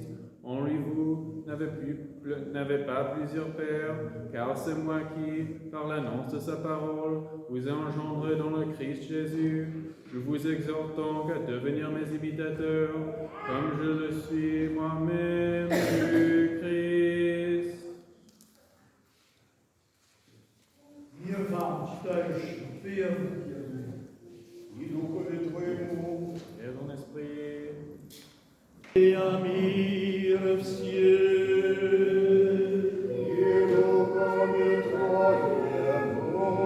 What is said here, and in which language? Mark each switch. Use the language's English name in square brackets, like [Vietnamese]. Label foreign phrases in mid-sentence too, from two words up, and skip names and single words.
[French] En lui, vous n'avez pas plusieurs pères, car c'est moi qui, par l'annonce de sa parole, vous ai engendré dans le Christ Jésus. Je vous exhorte donc à devenir mes imitateurs, comme je le suis moi-même du Christ. [Russian] Мир вам, читающим, верным [Church Slavic] И духове Твоему, [French] Et ton esprit. [Church Slavic] и о мире всем. и духове Твоему.